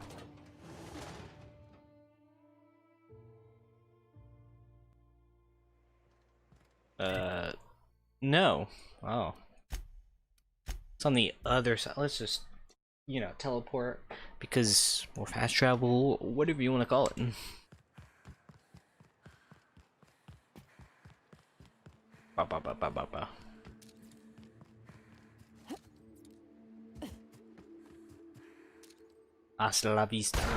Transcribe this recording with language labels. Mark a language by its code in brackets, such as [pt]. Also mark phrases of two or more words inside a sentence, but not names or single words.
[en] No. Oh. It's on the other side. Let's just, you know, teleport because more fast travel, whatever you want to call it. Ba ba ba ba ba ba. [es] Hasta la vista.